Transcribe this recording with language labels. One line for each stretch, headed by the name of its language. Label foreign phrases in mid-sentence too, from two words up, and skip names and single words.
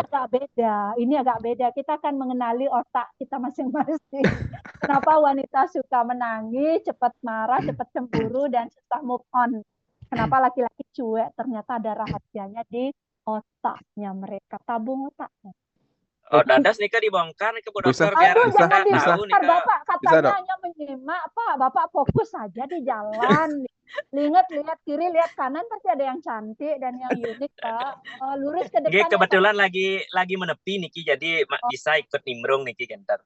Indonesian: Ini agak beda. Kita akan mengenali otak kita masing-masing. Kenapa wanita suka menangis, cepat marah, cepat cemburu, dan susah move on. Kenapa laki-laki cuek? Ternyata ada rahasianya di otaknya mereka, tabung otaknya. Oh, dadas nika dibongkar nih ke Bu Dokter biar Aduh, jangan tahu dibongkar, nika. Bapak katanya hanya menyimak, Pak. Bapak fokus saja di jalan. Lihat kiri, lihat kanan, pasti ada yang cantik dan yang unik, Pak. Lurus ke depan. Kebetulan lagi menepi niki, jadi bisa ikut nimbrung niki Genter.